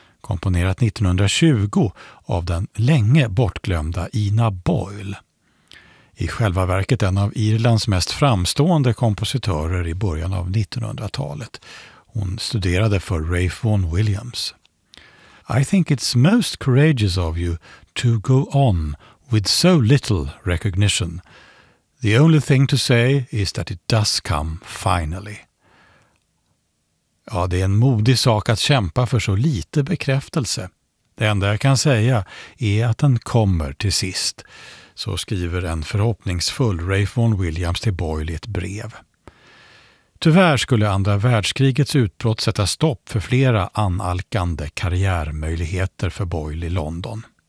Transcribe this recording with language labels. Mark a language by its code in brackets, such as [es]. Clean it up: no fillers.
[sv] Komponerat 1920 av den länge bortglömda Ina Boyle. I själva verket en av Irlands mest framstående kompositörer i början av 1900-talet. Hon studerade för Ralph Vaughan Williams. [en] I think it's most courageous of you to go on with so little recognition. The only thing to say is that it does come finally. [sv] Ja, det är en modig sak att kämpa för så lite bekräftelse. Det enda jag kan säga är att den kommer till sist. Så skriver en förhoppningsfull Ralph Vaughan Williams till Boyle i ett brev. Tyvärr skulle andra världskrigets utbrott sätta stopp för flera analkande karriärmöjligheter för Boyle i London.